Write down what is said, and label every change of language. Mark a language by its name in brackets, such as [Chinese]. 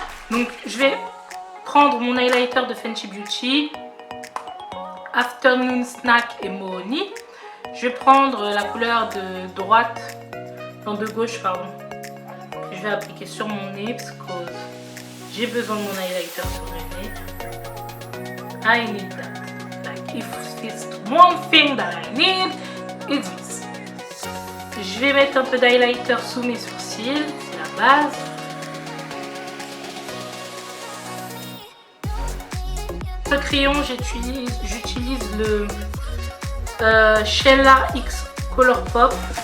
[French] Donc je vais prendre mon highlighter de Fenty Beauty, Afternoon Snack et Mohoni. Je vais prendre la couleur de droite, non de gauche pardon. Je vais appliquer sur mon nez parce que j'ai besoin de mon highlighter sur le nez. [English] I need that. Like if it's one thing that I need, it's this. [French] Je vais mettre un peu d'highlighter sous mes sourcils, c'est la base. Ce crayon, j'utilise le Sheila X Color Pop.